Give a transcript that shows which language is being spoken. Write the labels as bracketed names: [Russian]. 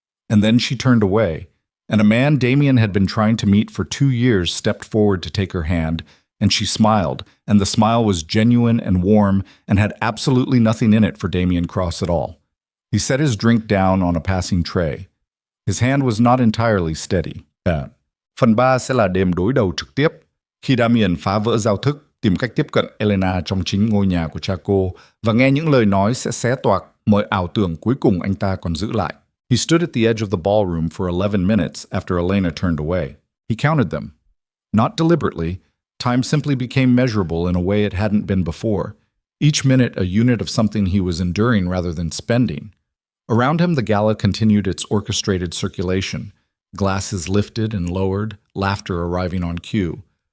[English] And then she turned away, and a man Damien had been trying to meet for 2 years stepped forward to take her hand, and she smiled, and the smile was genuine and warm and had absolutely nothing in it for Damien Cross at all. He set his drink down on a passing tray. His hand was not entirely steady. [Vietnamese] Phần 3 sẽ là đêm đối đầu trực tiếp, khi Damien phá vỡ giao thức, tìm cách tiếp cận Elena trong chính ngôi nhà của cha cô và nghe những lời nói sẽ xé toạc mọi ảo tưởng cuối cùng anh ta còn giữ lại. [English] He stood at the edge of the ballroom for 11 minutes after Elena turned away. He counted them. Not deliberately, time simply became measurable in a way it hadn't been before, each minute a unit of something he was enduring rather than spending. Around him, the gala continued its orchestrated circulation, glasses lifted and lowered, laughter arriving on cue.